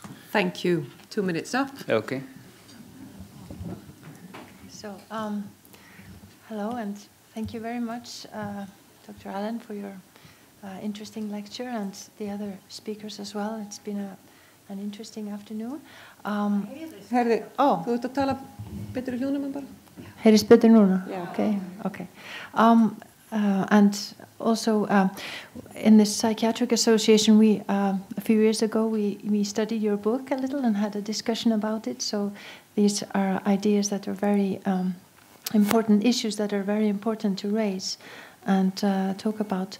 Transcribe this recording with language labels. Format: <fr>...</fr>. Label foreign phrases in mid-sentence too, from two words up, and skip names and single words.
<en>Thank you. 2 minutes up. Okay. So, hello, and thank you very much, Dr. Allen, for your interesting lecture, and the other speakers as well. It's been an interesting afternoon.</en> <is>Herði, þú ert að tala betur í hljóðnum en bara? Heyrist betur núna?</is> <en>Yeah. Okay. And also, in the Psychiatric Association, we a few years ago we studied your book a little and had a discussion about it. So these are ideas that are very important, issues that are very important to raise, and talk about.</en>